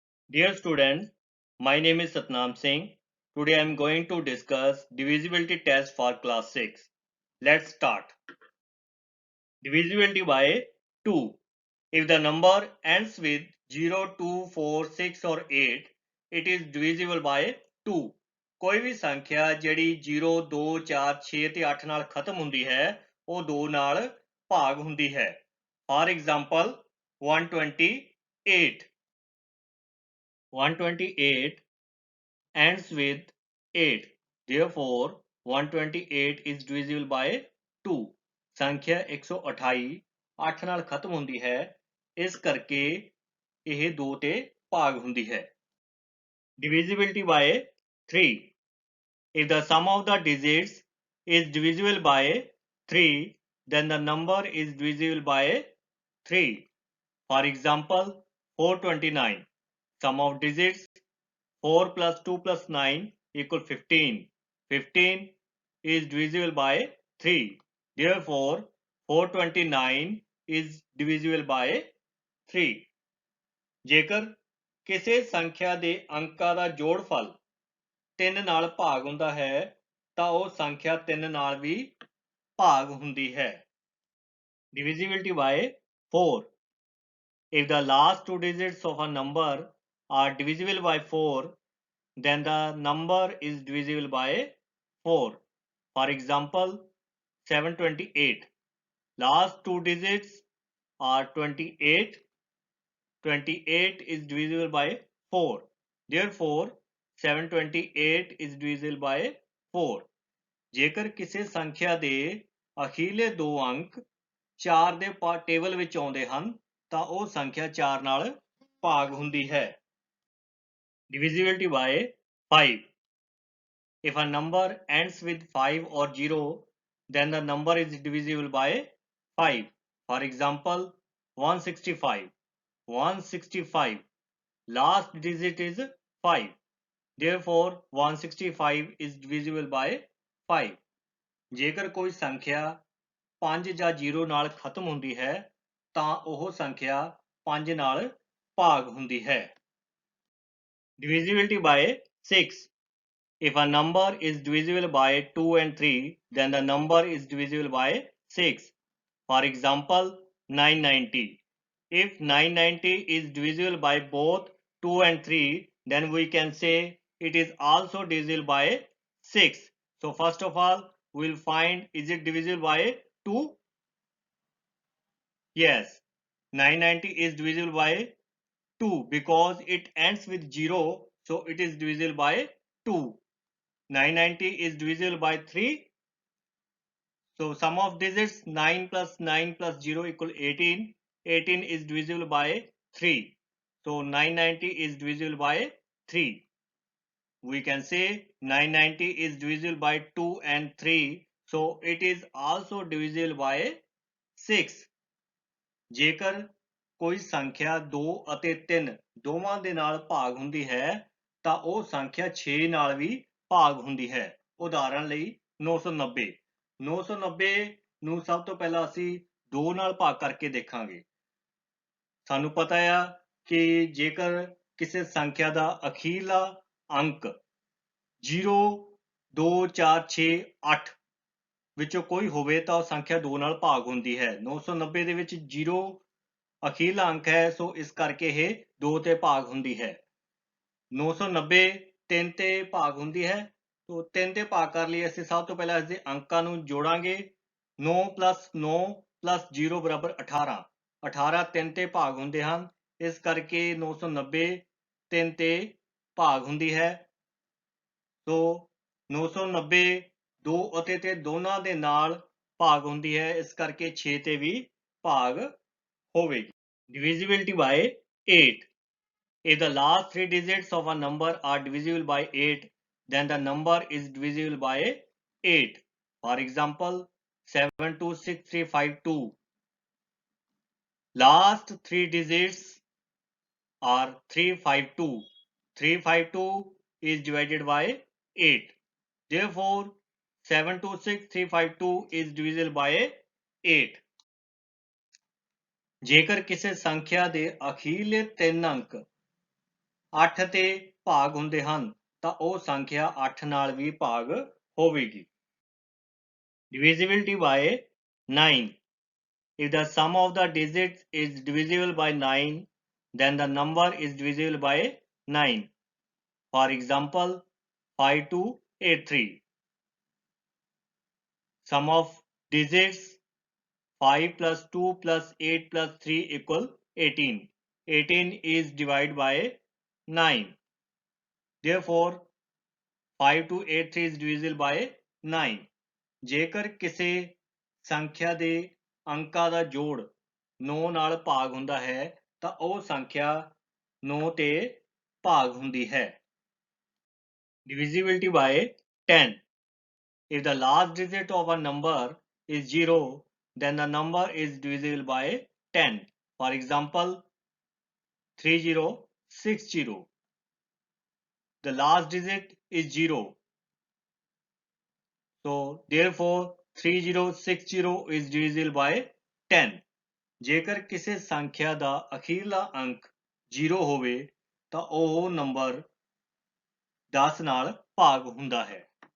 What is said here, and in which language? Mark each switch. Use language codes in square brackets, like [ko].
[en] Dear students, my name is Satnam Singh. Today I am going to discuss divisibility test for class 6. Let's start. Divisibility by 2. If the number ends with 0, 2, 4, 6 or 8, it is divisible by 2. [pa] ਕੋਈ ਵੀ ਸੰਖਿਆ ਜਿਹੜੀ 0, 2, 4, 6 ਤੇ 8 ਨਾਲ ਖਤਮ ਹੁੰਦੀ ਹੈ ਉਹ 2 ਨਾਲ ਭਾਗ ਹੁੰਦੀ ਹੈ। [en] For example, 128. 128 ends with 8. Therefore, 128 is divisible by 2. [pa] ਸੰਖਿਆ 128 8 ਨਾਲ ਖਤਮ ਹੁੰਦੀ ਹੈ, ਇਸ ਕਰਕੇ ਇਹ 2 ਤੇ ਭਾਗ ਹੁੰਦੀ ਹੈ। [en] Divisibility by 3. If the sum of the digits is divisible by 3, then the number is divisible by 3. For example, 429. Sum of digits 4 plus 2 plus 9 equal 15. 15 is divisible by 3. Therefore, 429 is divisible by 3. [pa] ਜੇਕਰ ਕਿਸੇ ਸੰਖਿਆ ਦੇ ਅੰਕਾਂ ਦਾ ਜੋੜਫਲ 3 ਨਾਲ ਭਾਗ ਹੁੰਦਾ ਹੈ ਤਾਂ ਉਹ ਸੰਖਿਆ 3 ਨਾਲ ਵੀ ਭਾਗ ਹੁੰਦੀ ਹੈ। [en] Divisibility by 4. If the last two digits of a number are divisible by 4, then the number is divisible by 4. For example, 728. Last two digits are 28. 28 is divisible by 4. Therefore, 728 is divisible by 4. [pa] ਜੇਕਰ ਕਿਸੇ ਸੰਖਿਆ ਦੇ ਅਖੀਰਲੇ ਦੋ ਅੰਕ 4 ਦੇ table ਵਿੱਚ ਆਉਂਦੇ ਹਨ ਤਾਂ ਉਹ ਸੰਖਿਆ 4 ਨਾਲ ਭਾਗ ਹੁੰਦੀ ਹੈ। [en] Divisibility by 5. If a number ends with 5 or 0, then the number is divisible by 5. For example, 165. 165. Last digit is 5. Therefore, 165 is divisible by 5. [pa] ਜੇਕਰ ਕੋਈ ਸੰਖਿਆ 5 ਜਾਂ 0 ਨਾਲ ਖਤਮ ਹੁੰਦੀ ਹੈ ਤਾਂ ਉਹ ਸੰਖਿਆ 5 ਨਾਲ ਭਾਗ ਹੁੰਦੀ ਹੈ। [en] Divisibility by 6. If a number is divisible by 2 and 3, then the number is divisible by 6. For example, 990. If 990 is divisible by both 2 and 3, then we can say it is also divisible by 6. So first of all, we will find is it divisible by 2? Yes, 990 is divisible by 2 because it ends with 0, so it is divisible by 2. 990 is divisible by 3. So sum of digits 9 plus 9 plus 0 equal 18. 18 is divisible by 3. So 990 is divisible by 3. We can say 990 is divisible by 2 and 3. So it is also divisible by 6. [pa] ਜੇਕਰ ਕੋਈ ਸੰਖਿਆ 2 ਅਤੇ 3 ਦੋਵਾਂ ਦੇ ਨਾਲ ਭਾਗ ਹੁੰਦੀ ਹੈ ਤਾਂ ਉਹ ਸੰਖਿਆ 6 ਨਾਲ ਵੀ ਭਾਗ ਹੁੰਦੀ ਹੈ। ਉਦਾਹਰਣ ਲਈ 990। 990 ਨੂੰ ਸਭ ਤੋਂ ਪਹਿਲਾਂ ਅਸੀਂ 2 ਨਾਲ ਭਾਗ ਕਰਕੇ ਦੇਖਾਂਗੇ। ਸਾਨੂੰ ਪਤਾ ਆ ਕਿ ਜੇਕਰ ਕਿਸੇ ਸੰਖਿਆ ਦਾ ਅਖੀਰਲਾ ਅੰਕ 0, 2, 4, 6, 8 ਵਿੱਚੋਂ ਕੋਈ ਹੋਵੇ ਤਾਂ ਉਹ ਸੰਖਿਆ 2 ਨਾਲ ਭਾਗ ਹੁੰਦੀ ਹੈ। 990 ਦੇ ਵਿੱਚ 0 ਅਖੀਰਲਾ ਅੰਕ ਹੈ, ਸੋ ਇਸ ਕਰਕੇ ਇਹ 2 ਤੇ ਭਾਗ ਹੁੰਦੀ ਹੈ। 990 3 ਤੇ ਭਾਗ ਹੁੰਦੀ ਹੈ, ਸੋ 3 ਤੇ ਭਾਗ ਕਰਨ ਲਈ ਅਸੀਂ ਸਭ ਤੋਂ ਪਹਿਲਾਂ ਇਸਦੇ ਅੰਕਾਂ ਨੂੰ ਜੋੜਾਂਗੇ। [en] 9 plus 9 plus 0 [pa] ਬਰਾਬਰ 18। 18 3 ਤੇ ਭਾਗ ਹੁੰਦੇ ਹਨ, ਇਸ ਕਰਕੇ 990 3 ਤੇ ਭਾਗ ਹੁੰਦੀ ਹੈ। ਸੋ 990 2 ਅਤੇ 3 ਦੋਨਾਂ ਦੇ ਨਾਲ ਭਾਗ ਹੁੰਦੀ ਹੈ, ਇਸ ਕਰਕੇ 6 ਤੇ ਵੀ ਭਾਗ ਹੋਵੇਗੀ। [en] Divisibility by 8. If the last three digits of a number are divisible by 8, then the number is divisible by 8. For example, 726352. Last three digits are 352. 352 is divided by 8. Therefore, 726352 is divisible by 8. [pa] ਜੇਕਰ ਕਿਸੇ ਸੰਖਿਆ ਦੇ ਅਖੀਰਲੇ 3 ਅੰਕ 8 ਤੇ ਭਾਗ ਹੁੰਦੇ ਹਨ ਤਾਂ ਉਹ ਸੰਖਿਆ 8 ਨਾਲ ਵੀ ਭਾਗ ਹੋਵੇਗੀ। [en] Divisibility by 9. If the sum of the digits is divisible by 9, then the number is divisible by 9. For example, 5283. Sum of digits 5 plus 2 plus 8 plus 3 equal 18. 18 is divided by 9. Therefore, 5283 is divisible by 9. [pa] ਜੇਕਰ ਕਿਸੇ ਸੰਖਿਆ ਦੇ ਅੰਕਾਂ ਦਾ ਜੋੜ 9 ਨਾਲ ਭਾਗ ਹੁੰਦਾ ਹੈ ਤਾਂ ਉਹ ਸੰਖਿਆ 9 ਤੇ ਭਾਗ ਹੁੰਦੀ ਹੈ। [en] Divisibility by 10. If the last digit of a number is 0, then the number is divisible by 10. For example, 3060. The last digit is 0. So therefore 3060 is divisible by 10. [pa] ਜੇਕਰ ਕਿਸੇ ਸੰਖਿਆ ਦਾ ਅਖੀਰਲਾ ਅੰਕ 0 ਹੋਵੇ ਤਾਂ ਉਹ ਨੰਬਰ 10 ਨਾਲ ਭਾਗ ਹੁੰਦਾ ਹੈ।